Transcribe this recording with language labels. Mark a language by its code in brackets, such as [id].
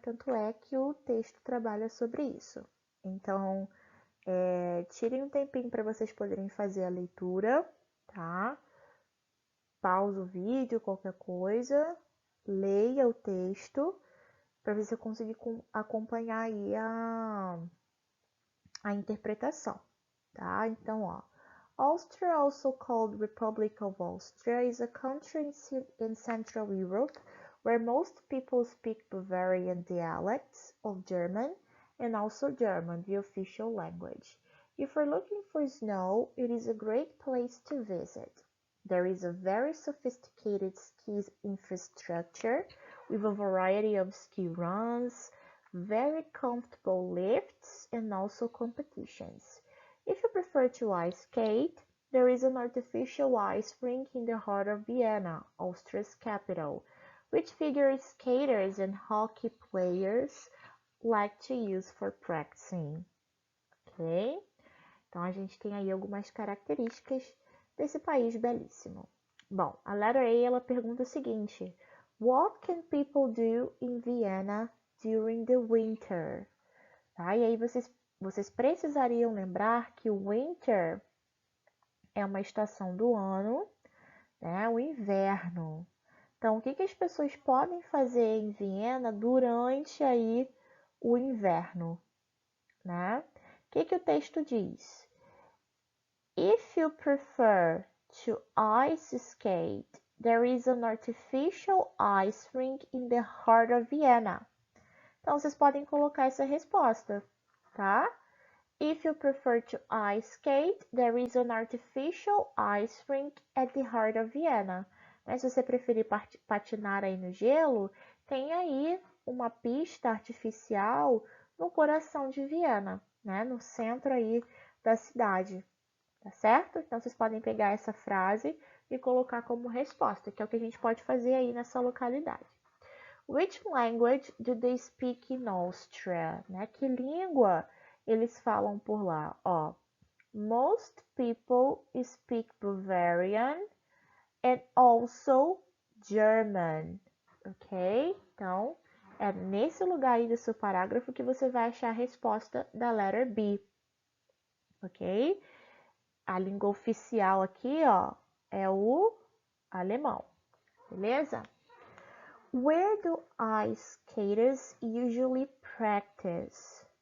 [pt] Tanto é que o texto trabalha sobre isso. Então, tirem um tempinho para vocês poderem fazer a leitura, tá? Pausa o vídeo, qualquer coisa, leia o texto para ver se eu conseguir acompanhar aí a interpretação, tá? [en] Então, ó, Austria, also called Republic of Austria, is a country in Central Europe where most people speak Bavarian dialects of German and also German, the official language. If you're looking for snow, it is a great place to visit. There is a very sophisticated ski infrastructure with a variety of ski runs, very comfortable lifts, and also competitions. If you prefer to ice skate, there is an artificial ice rink in the heart of Vienna, Austria's capital, which figure skaters and hockey players like to use for practicing. Ok? [pt] Então a gente tem aí algumas características desse país belíssimo. [en] Bom, a letter A ela pergunta o seguinte: What can people do in Vienna during the winter? Tá? [pt] E aí vocês precisariam lembrar que o winter é uma estação do ano, né? O inverno. Então, o que as pessoas podem fazer em Viena durante aí o inverno, né? O que o texto diz? [en] If you prefer to ice skate, there is an artificial ice rink in the heart of Vienna. [pt] Então, vocês podem colocar essa resposta, tá? [en] If you prefer to ice skate, there is an artificial ice rink at the heart of Vienna. [pt] Mas se você preferir patinar aí no gelo, tem aí uma pista artificial no coração de Viena, né? No centro aí da cidade. Tá certo? Então, vocês podem pegar essa frase e colocar como resposta, que é o que a gente pode fazer aí nessa localidade. [en] Which language do they speak in Austria? [pt] Né? Que língua eles falam por lá? [en] Ó, most people speak Bavarian and also German. Ok? [pt] Então, é nesse lugar aí do seu parágrafo que você vai achar a resposta da letter B. Ok? A língua oficial aqui, ó, é o alemão, beleza? [en] Where do ice skaters usually practice?